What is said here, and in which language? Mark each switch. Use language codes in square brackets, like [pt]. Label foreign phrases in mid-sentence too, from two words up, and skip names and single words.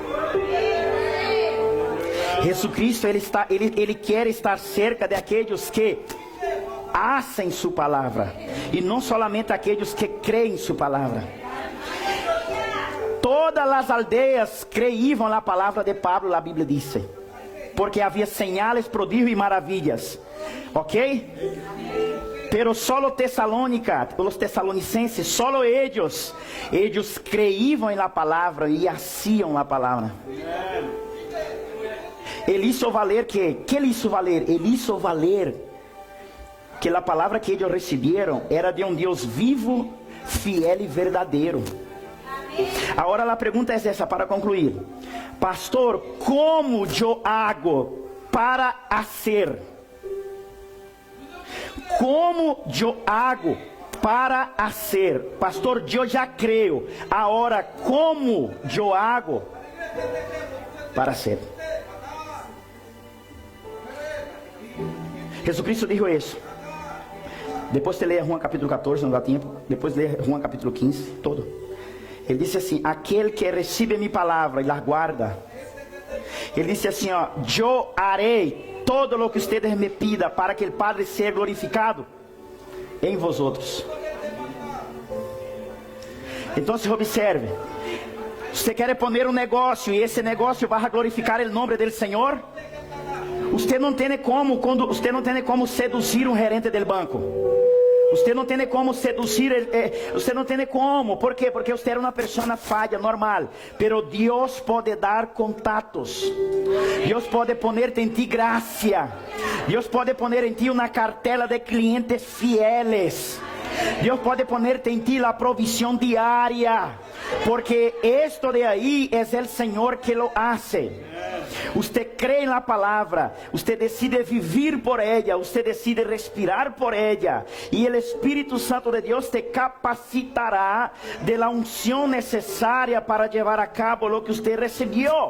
[pt] Jesus Cristo, ele quer estar cerca de aqueles que hacem sua palavra, e não somente aqueles que creem em sua palavra. Todas as aldeias creiam na palavra de Pablo, a Bíblia diz, porque havia señales, prodígios e maravilhas. Ok? [es] Pero solo [pt] Tesalônica, os tesalonicenses, [es] solo ellos [pt] creiam na palavra e haciam a palavra. [es] Ele hizo valer que ele hizo valer? [pt] Ele [es] hizo valer [pt] que a palavra que eles receberam era de um Deus vivo, fiel e verdadeiro. Agora a pergunta é essa para concluir: pastor, como eu [es] hago para hacer? [pt] Como eu [es] hago para hacer? [pt] Pastor, eu já creio. Agora, como eu [es] hago para hacer? [pt] Jesus Cristo disse isso. Depois você lê João capítulo 14, não dá tempo. Depois lê João capítulo 15, todo. Ele disse assim: aquele que recebe minha palavra e [es] la guarda. [pt] Ele disse assim, eu harei todo o que [es] ustedes me pida [pt] para que o Padre seja glorificado em vosotros. Então se observe, você quer poner um negócio e esse negócio vai glorificar o nome do Senhor? Você não tem como seduzir um gerente do banco. Você não tem como seduzir, você não tem como. ¿Por quê? Porque você é uma pessoa falha, normal. Pero Deus pode dar contatos. Deus pode poner em ti graça. Deus pode poner em ti uma cartela de clientes fieles. Deus pode poner em ti a provisión diária. Porque esto de aí é o Senhor que [es] lo hace. Usted cree en la palabra, usted decide vivir por ella, usted decide respirar por ella, y el Espíritu Santo de Dios te capacitará de la unción necesaria para llevar a cabo lo que usted recibió.